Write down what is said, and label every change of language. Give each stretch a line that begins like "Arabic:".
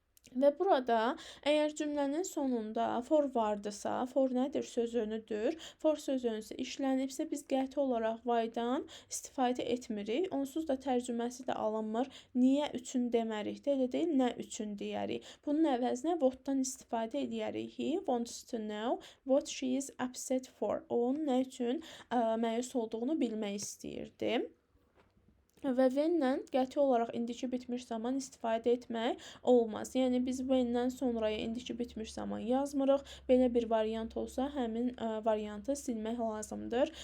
Azerbaijani: Və burada əgər cümlənin sonunda for vardısa, for nədir? Sözünüdür. For sözünüzü işlənibsə, biz qəti olaraq why-dan istifadə etmirik. Onsuz da tərcüməsi də alınmır. Niyə üçün demərik də, elə deyil, nə üçün deyərik. Bunun əvəzinə what-dan istifadə edərik.
English: He wants to know what she is upset for.
Azerbaijani: O, nə üçün məyus olduğunu bilmək istəyirdi. Və when-lə qəti olaraq indiki bitmiş zaman istifadə etmək olmaz. Yəni biz when-dən sonraya indiki bitmiş zaman yazmırıq. Belə bir variant olsa, həmin variantı silmək lazımdır.